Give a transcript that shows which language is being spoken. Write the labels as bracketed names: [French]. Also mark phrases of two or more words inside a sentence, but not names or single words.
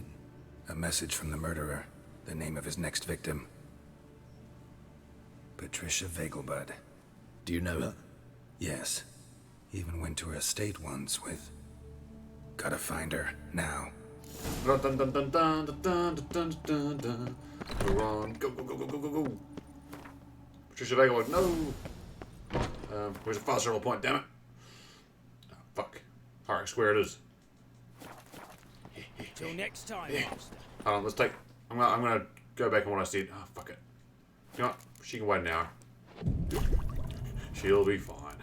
[English] A message from the murderer. The name of his next victim. Patricia Vegelbud. Do you know her? Yes. Even went to her estate once with... Gotta find her, now. Dun dun dun dun dun dun dun dun dun. Go on. Go, go, go, go, go, go, go. Patricia Vegelbud, no! Where's the fast travel point, damn it? Oh, fuck. Alright, square it is. Till next time, Master. Hold on, let's take... I'm gonna go back on what I said. Oh, fuck it. You know what? She can wait an hour. She'll be fine.